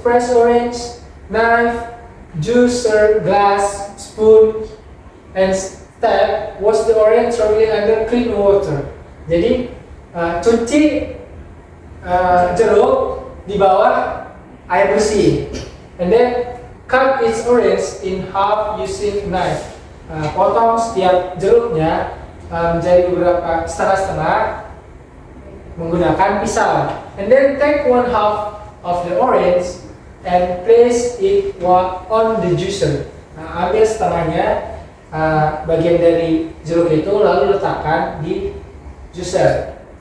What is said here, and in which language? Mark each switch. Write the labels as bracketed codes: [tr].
[en] Fresh orange, knife, juicer, glass, spoon, and step. Wash the orange thoroughly under clean water. [id] Jadi cuci jeruk di bawah air bersih. [en] And then cut each orange in half using knife. [id] Potong setiap jeruknya menjadi beberapa setengah-setengah menggunakan pisau. [en] And then take one half of the orange and place it on the juicer. [id] Ambil setengahnya bagian dari jeruk itu lalu letakkan di juicer.